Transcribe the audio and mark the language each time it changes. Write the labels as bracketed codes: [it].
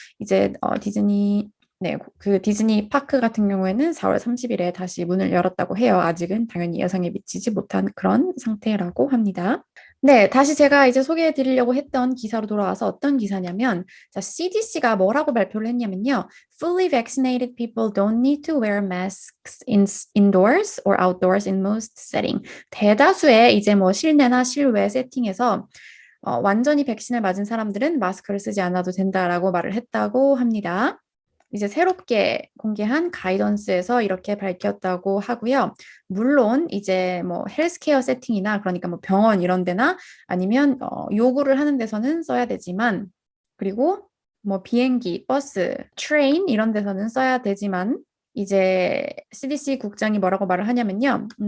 [ko] 이제 네, 그 디즈니 파크 같은 경우에는 4월 30일에 다시 문을 열었다고 해요. 아직은 당연히 예상에 미치지 못한 그런 상태라고 합니다. 네, 다시 제가 이제 소개해 드리려고 했던 기사로 돌아와서 어떤 기사냐면, 자, CDC가 뭐라고 발표를 했냐면요. [en] Fully vaccinated people don't need to wear masks indoors or outdoors in most setting. [ko] 대다수의 이제 뭐 실내나 실외 세팅에서 완전히 백신을 맞은 사람들은 마스크를 쓰지 않아도 된다라고 말을 했다고 합니다. 이제 새롭게 공개한 가이던스에서 이렇게 밝혔다고 하고요. 물론 이제 뭐 헬스케어 세팅이나 그러니까 뭐 병원 이런 데나 아니면 요구를 하는 데서는 써야 되지만, 그리고 뭐 비행기, 버스, 트레인 이런 데서는 써야 되지만, 이제 CDC 국장이 뭐라고 말을 하냐면요.